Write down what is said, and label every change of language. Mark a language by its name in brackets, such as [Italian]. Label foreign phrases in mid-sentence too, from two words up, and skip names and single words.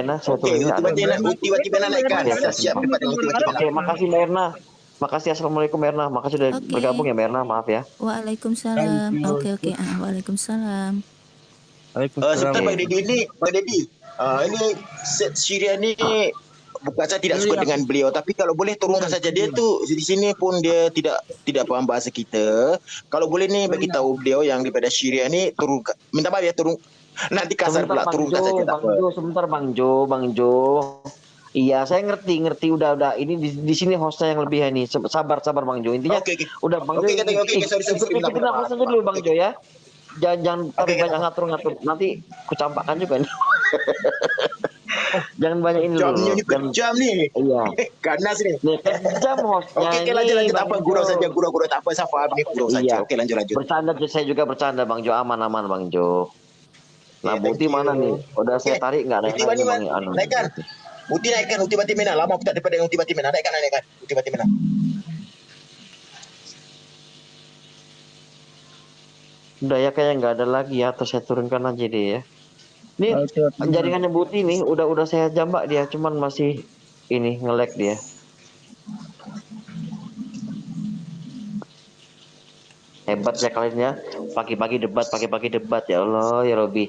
[Indonesian] Erna, saya Oke, turunnya ada. Uti-Wati Bena naikkan. Oke, Kita siap debat dengan Uti-Wati Bena. Oke, makasih Mbak Erna. Makasih, assalamualaikum Mbak Erna. Makasih sudah Oke. bergabung ya Mbak Erna, maaf ya. Waalaikumsalam. Oke. Waalaikumsalam. [Malay] Sebentar Pak Dedi ini, ini set Syria ni bukan saya tidak suka dengan beliau, tapi kalau boleh turunkan saja dia tu di sini pun dia tidak faham bahasa kita. Kalau boleh ni bagi tahu beliau yang daripada Syria ni turunkan. Minta maaf ya turun. Nanti kasar pula turunkan saja. [Indonesian] Sebentar Bang Jo. Iya, saya ngerti. Udah. Ini di sini hostnya yang lebih ini. Sabar Bang Jo. Intinya udah Bang Jo. Oke, sorry. Kita nafas aja dulu Bang Jo ya. Jangan banyak ngatur. Nanti kucampakkan juga nih. Jangan banyak ini dulu. Jam ni. Iya. Ganas ni. Nih, jam hostnya. [Malay] Oke, lanjut apa gurau saja, gurau tak apa, saya faham ni gurau saja. [Indonesian] Oke, lanjut. Bercanda, saya juga bercanda Bang Jo, aman Bang Jo. Nah, Buti mana nih? Udah saya tarik nggak ada yang naikkan. Uti naikkan, Uti Bati Mena. [Malay] Lama aku tak dapat dengan Uti Bati Mena. Naikkan. Uti Bati Mena. [Indonesian] Udah ya, kayak nggak ada lagi ya, atau saya turunkan aja deh ya. Ini jaringannya Buti nih, udah saya jambak dia, cuman masih ini nge-lag dia. Hebat ya kalian ya, pagi-pagi debat [Arabic] يا الله يا ربي.